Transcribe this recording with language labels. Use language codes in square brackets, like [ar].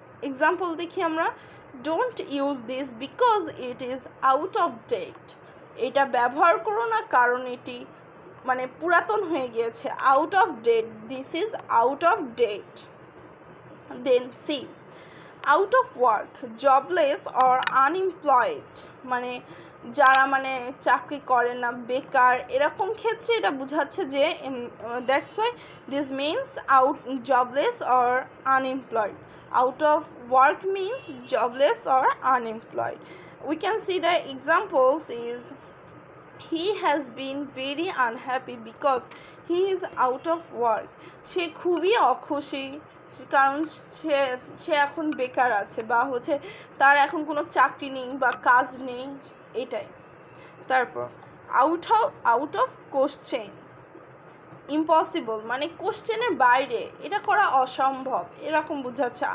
[en] example [bn] দেখি আমরা, [en] don't use this because it is out of date, [bn] এটা ব্যবহার করো না কারণ এটি মানে পুরাতন হয়ে গিয়েছে, [en] Out of date, this is out of date. Then C, out of work, jobless or unemployed, [bn] মানে যারা মানে চাকরি করে না, বেকার, এরকম ক্ষেত্রে এটা বোঝাচ্ছে যে [en] That's why this means out jobless or unemployed. Out of work means jobless or unemployed. We can see the examples is he has been very unhappy because he is out of work. [bn] সে খুবই অখুশি কারণ সে এখন বেকার আছে বা হচ্ছে তার এখন কোনো চাকরি নেই বা কাজ নেই, এটাই. তারপর আউট অফ কোশ্চেন, ইম্পসিবল মানে কোশ্চেনের বাইরে, এটা করা অসম্ভব, এরকম বোঝাচ্ছে.